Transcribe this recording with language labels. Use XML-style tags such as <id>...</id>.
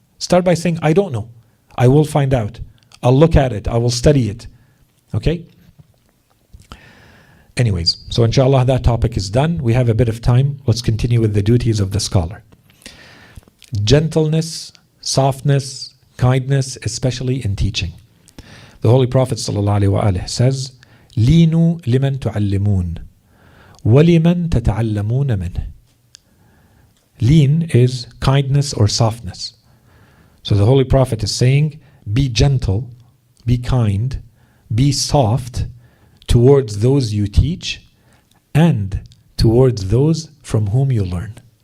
<en>Start by saying, I don't know. I will find out. I'll look at it. I will study it. Okay? Anyways, so inshallah that topic is done. We have a bit of time. Let's continue with the duties of the scholar. Gentleness, softness, kindness, especially in teaching. The Holy Prophet ﷺ says,</en> <ar>لِينُوا لِمَنْ تُعَلِّمُونَ وَلِمَنْ تَتَعَلَّمُونَ مِنْهِ.</ar> <en>Lean is kindness or softness. So the Holy Prophet is saying, be gentle, be kind, be soft towards those you teach and towards those from whom you learn.</en>